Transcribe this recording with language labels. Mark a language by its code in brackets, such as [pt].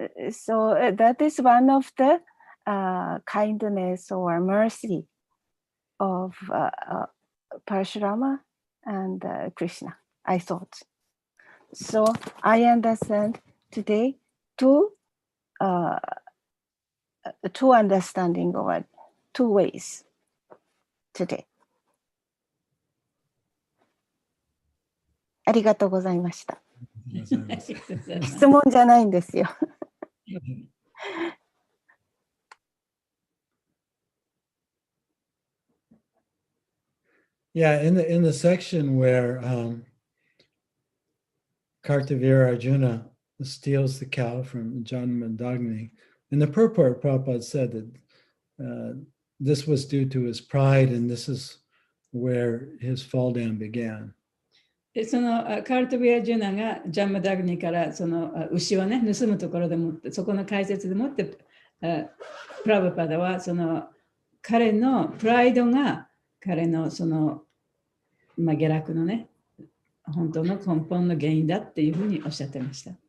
[en] So that is one of the kindness or mercy of Parashurama and Krishna, I thought. So I understand today two understanding or two ways today. [ja] ありがとうございました。質問じゃないんですよ。 [en] Yeah, in the section where Kartavira Arjuna steals the cow from Janmadagni, in the purport, Prabhupada said that this was due to his pride, and this is where his fall down began. [ja] でそのカールトビア・ジュナがジャンマダグニからその牛をね盗むところでもってそこの解説でもってプラブパダはその彼のプライドが彼のその下落のね本当の根本の原因だっていうふうにおっしゃってました。